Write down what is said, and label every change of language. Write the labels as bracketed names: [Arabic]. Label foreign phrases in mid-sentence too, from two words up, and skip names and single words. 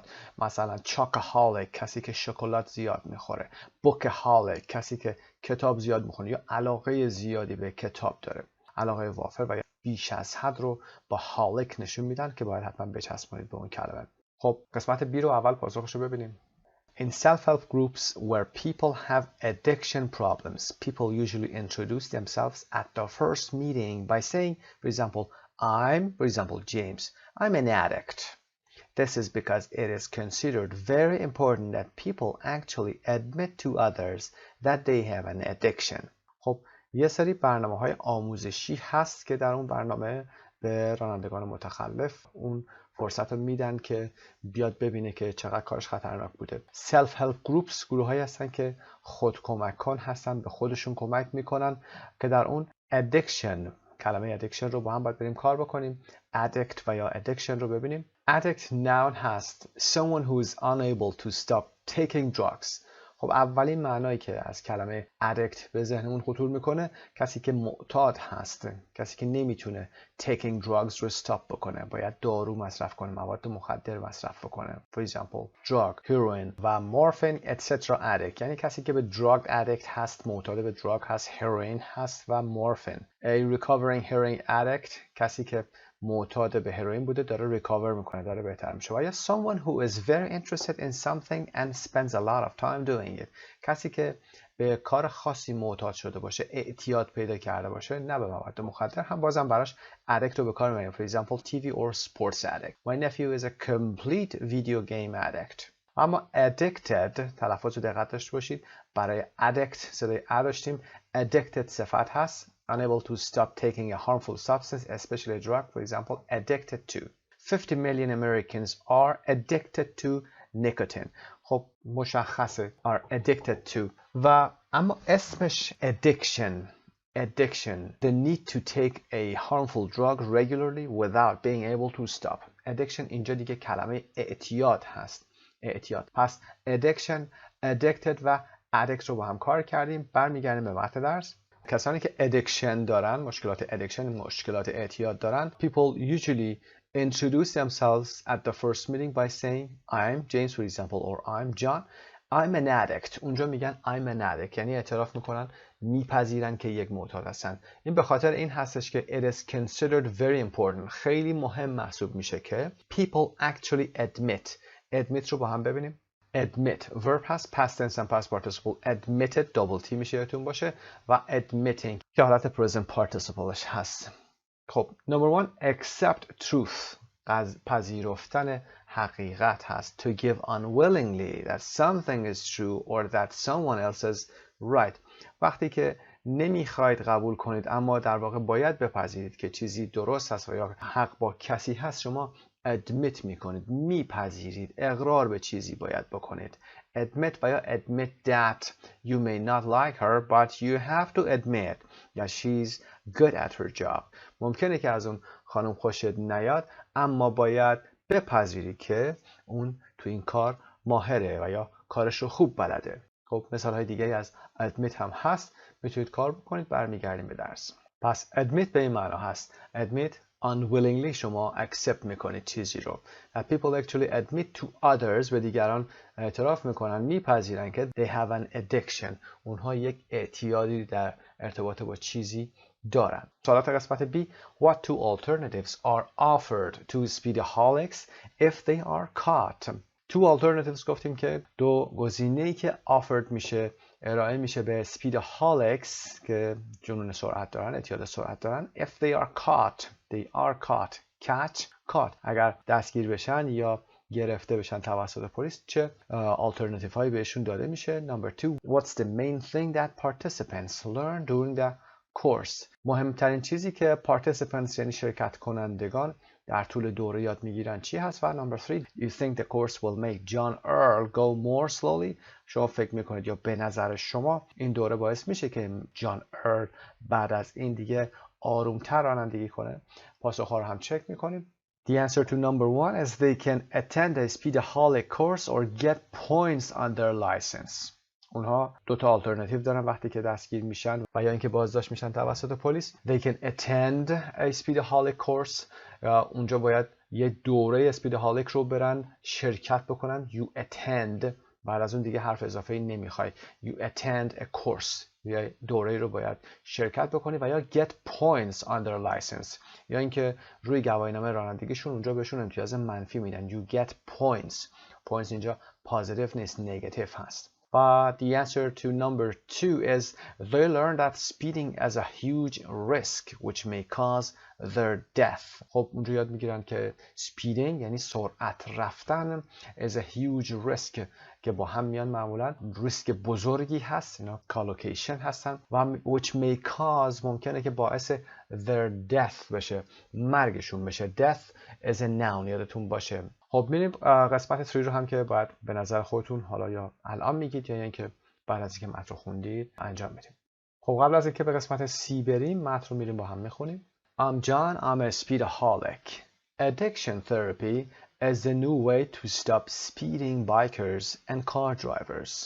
[Persian] مثلا chocoholic کسی که شکلات زیاد میخوره. bookaholic کسی که کتاب زیاد میخونه یا علاقه زیادی به کتاب داره. علاقه وافر و بیش از حد رو با هالک نشون میدن که باید حتما بچسبونید به اون کلمه. خب قسمت B رو اول پاسخش رو ببینیم. [English] In self-help groups where people have addiction problems, people usually introduce themselves at the first meeting by saying, for example, I'm, for example, James, I'm an addict. This is because it is considered very important that people actually admit to others that they have an addiction. [Persian] خب یه سری برنامه‌های آموزشی هست که در اون برنامه به رانندگان متخلف اون فرصت رو میدن که بیاد ببینه که چقدر کارش خطرناک بوده. سلف هلپ گروپس گروهایی هستن که خود کمک کن هستن، به خودشون کمک میکنن که در اون addiction، کلمه addiction رو با هم باید بریم کار بکنیم. [English] addict [Persian] و یا [English] addiction [Persian] رو ببینیم. [English] addict noun هست someone who is unable to stop taking drugs. [Persian] خب اولین معنایی که از کلمه addict به ذهنمون خطور میکنه کسی که معتاد هست، کسی که نمیتونه [English] taking drugs [Persian] رو stop بکنه، باید دارو مصرف کنه، مواد مخدر مصرف بکنه. [English] For example drug, heroin و morphine etc. [Persian] addict یعنی کسی که به [English] drug addict [Persian] هست، معتاد به drug هست، heroin هست و morphine. [English] A recovering heroin addict [Persian] کسی که معتاد به هروئین بوده داره ریکاور میکنه، داره بهتر میشه. و یا [English] someone who is very interested in something and spends a lot of time doing it [Persian] کسی که به کار خاصی معتاد شده باشه، اعتیاد پیدا کرده باشه، نه به مواد مخدر، هم بازم براش addict رو به کار میبریم. [English] For example TV or sports addict. My nephew is a complete video game addict. اما addicted [Persian] تلفظ رو دقت داشته باشید، برای [English] addict [Persian] صدای ا داشتیم، [English] addicted [Persian] صفت هست [English] unable to stop taking a harmful substance, especially a drug, for example, addicted to. 50 million Americans are addicted to nicotine. [Persian] خب مشخصه [English] are addicted to. [Persian] و اما اسمش [English] addiction, the need to take a harmful drug regularly without being able to stop. [Persian] Addiction اینجا دیگه کلمه اعتیاد هست. اعتیاد. پس addiction, addicted و addict رو با هم کار کردیم. برمیگردیم به متن درس. کسانی که addiction دارن، مشکلات addiction، مشکلات اعتیاد دارن، [English] people usually introduce themselves at the first meeting by saying I'm James for example or I'm John. I'm an addict. [Persian] اونجا میگن [English] I'm an addict [Persian] یعنی اعتراف میکنن، میپذیرن که یک معتاد هستن. این به خاطر این هستش که [English] it is considered very important، [Persian] خیلی مهم محسوب میشه که [English] people actually admit [Persian] رو با هم ببینیم. [English] admit verb هست past tense and past participle. admitted double t [Persian] میشه یادتون باشه و admitting که حالت [English] present participleش [Persian] هست. خب [English] number one accept truth [Persian] از پذیرفتن حقیقت هست. [English] to give unwillingly that something is true or that someone else is right. [Persian] وقتی که نمیخواید قبول کنید اما در واقع باید بپذیرید که چیزی درست هست و یا حق با کسی هست، شما admit میکنید، میپذیرید، اقرار به چیزی باید بکنید. [English] admit و یا admit that you may not like her but you have to admit that she's good at her job. [Persian] ممکنه که از اون خانم خوشت نیاد اما باید بپذیری که اون تو این کار ماهره و یا کارش رو خوب بلده. خب مثال های دیگه از admit هم هست، میتونید کار بکنید. برمیگردیم به درس. پس admit به این معنا هست [English] admit unwillingly [Persian] شما accept میکنید چیزی رو. [English] that people actually admit to others [Persian] به دیگران اعتراف میکنن، میپذیرن که [English] they have an addiction [Persian] اونها یک اعتیادی در ارتباط با چیزی دارن. سوالات قسمت B. [English] What two alternatives are offered to speedaholics if they are caught? two alternatives [Persian] گفتیم که دو گزینه‌ای که offered میشه، ارائه میشه به speedaholics که جنون سرعت دارن، اعتیاد سرعت دارن. [English] if they are caught, they are caught. catch, caught. [Persian] اگر دستگیر بشن یا گرفته بشن توسط پلیس چه alternatives هایی بهشون داده میشه. [English] number two. What's the main thing that participants learn during the course? [Persian] مهمترین چیزی که participants یعنی شرکت کنندگان در طول دوره یاد میگیرن چی هست؟ و [English] number three. You think the course will make John Earl go more slowly? [Persian] شما فکر میکنید یا به نظر شما این دوره باعث میشه که جان ارل بعد از این دیگه آرومتر رانندگی کنه؟ پاسخها رو هم چک میکنیم. [English] The answer to number one is they can attend a speedaholic course or get points on their license. [Persian] اونها دو تا آلترناتیو دارن وقتی که دستگیر میشن و یا اینکه بازداشت میشن توسط پلیس. [English] They can attend a speedaholic course. [Persian] اونجا باید یه دوره speedaholic رو برن شرکت بکنن. [English] You attend [Persian] بعد از اون دیگه حرف اضافه ای نمیخوای. [English] You attend a course [Persian] یا دوره رو باید شرکت بکنی و یا [English] get points on their license [Persian] یا اینکه روی گواهینامه رانندگیشون اونجا بهشون امتیاز منفی میدن. [English] You get points. points اینجا positive نیست، negative هست. But the answer to number two is they learn that speeding is a huge risk which may cause their death. [Persian] خب اونجا یاد میگیرن که speeding یعنی سرعت رفتن [English] is a huge risk [Persian] که با هم میان معمولا ریسک بزرگی هست، اینا collocation هستن و [English] which may cause [Persian] ممکنه که باعث [English] their death [Persian] بشه، مرگشون بشه. [English] death is a noun [Persian] یادتون باشه. خب میریم قسمت 3 رو هم که باید به نظر خودتون حالا یا الان میگید یا اینکه بعد از اینکه متن رو خوندید انجام میدیم. خب قبل از اینکه به قسمت C بریم متن رو میریم با هم میخونیم. [English] I'm John, I'm a speedaholic. Addiction therapy is the new way to stop speeding bikers and car drivers.